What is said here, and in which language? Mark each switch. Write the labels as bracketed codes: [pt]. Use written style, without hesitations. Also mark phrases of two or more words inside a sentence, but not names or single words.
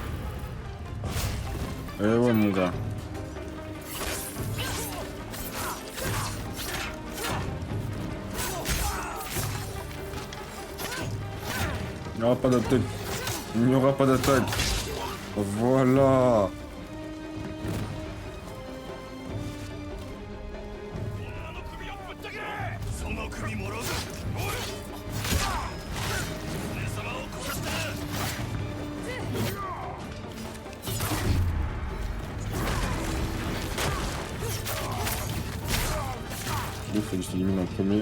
[fr] Eh ouais, mon gars. Il n'y aura pas d'attaque. Il n'y aura pas d'attaque. Voilà. [ja] その首もらうぞおい俺様を殺した [fr] Il faut que je l'élimine en premier.